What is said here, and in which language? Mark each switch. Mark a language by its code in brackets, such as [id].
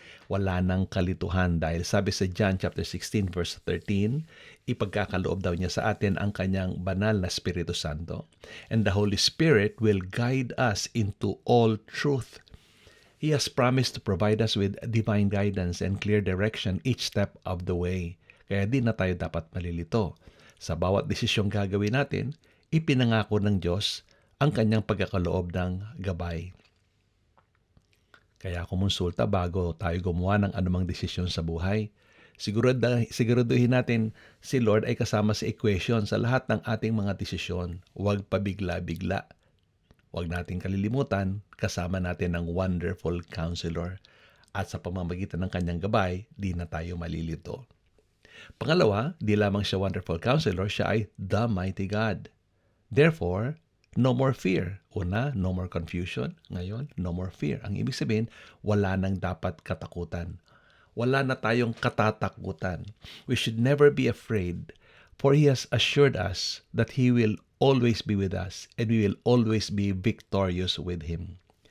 [tl] Wala nang kalituhan dahil sabi sa John chapter 16 verse 13, ipagkakaloob daw niya sa atin ang kanyang banal na Espiritu Santo, [en] and the Holy Spirit will guide us into all truth. He has promised to provide us with divine guidance and clear direction each step of the way. [tl] Kaya di na tayo dapat malilito. Sa bawat desisyong gagawin natin, ipinangako ng Diyos ang kanyang pagkakaloob ng gabay. Kaya kumonsulta bago tayo gumawa ng anumang desisyon sa buhay. Siguraduhin natin si Lord ay kasama sa equation sa lahat ng ating mga desisyon. Huwag pabigla-bigla. Huwag nating kalilimutan, kasama natin ng Wonderful Counselor. At sa pamamagitan ng kanyang gabay, di na tayo malilito. Pangalawa, di lamang siya Wonderful Counselor, siya ay the Mighty God. [en] Therefore, no more fear. Una, no more confusion. [tl] Ngayon, [en] no more fear. [tl] Ang ibig sabihin, wala nang dapat katakutan. Wala na tayong katatakutan. [en] We should never be afraid, for He has assured us that He will always be with us and we will always be victorious with Him.